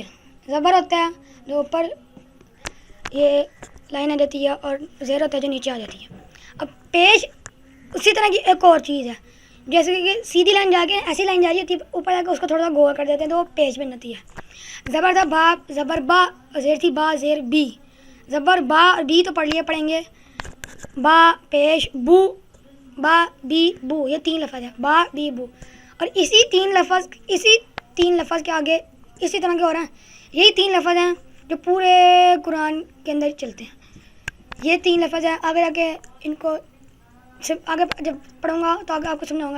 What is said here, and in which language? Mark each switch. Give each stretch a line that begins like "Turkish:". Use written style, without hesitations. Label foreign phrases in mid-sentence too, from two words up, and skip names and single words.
Urdu: زبر ہوتا ہے جو اوپر یہ لائن آ جاتی ہے، اور زیر ہوتا ہے جو نیچے آ جاتی ہے. اب پیش اسی طرح کی ایک اور چیز ہے، جیسے کہ سیدھی لائن جا کے ایسی لائن جا رہی ہوتی ہے، اوپر جا کے اس کو تھوڑا سا گول کر دیتے ہیں تو وہ پیش بن جاتی ہے. زبر تھا با، زبر با، زیر تھی با زیر بی. زبر با اور بی تو پڑھیں گے. با پیش بو، با بی بو، یہ 3 لفظ ہے. با بی بو. اور اسی تین لفظ کے آگے اسی طرح کے ہو رہے ہیں. یہی 3 لفظ ہیں جو پورے قرآن کے اندر چلتے ہیں. یہ 3 لفظ ہیں. آگے جا کے ان کو آگے جب پڑھوں گا تو آگے آپ کو سمجھا ہوگا.